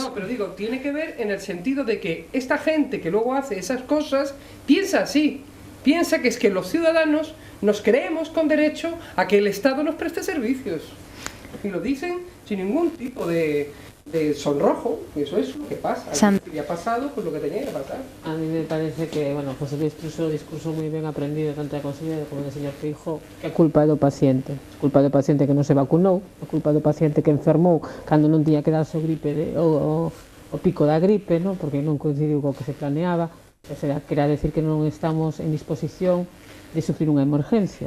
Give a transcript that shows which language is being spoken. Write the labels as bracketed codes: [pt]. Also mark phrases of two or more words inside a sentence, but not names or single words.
[es] No, pero digo, tiene que ver en el sentido de que esta gente que luego hace esas cosas piensa así, piensa que es que los ciudadanos nos creemos con derecho a que el Estado nos preste servicios, y lo dicen sin ningún tipo de sonrojo. Eso es lo que pasa, y ha pasado pues lo que tenía que pasar. A mí me parece que, bueno, José Luis puso un discurso muy bien aprendido [gl] tanto da conselleiro como do señor Feijóo, que é culpa do paciente. Culpa do paciente que non se vacunou, é culpa do paciente que enfermou cando non tiña que darse o gripe o pico da gripe, non? Porque non coincidiu co que se planeaba. [es] O sea, [gl] quera decir que non estamos en disposición de sufrir unha emergencia.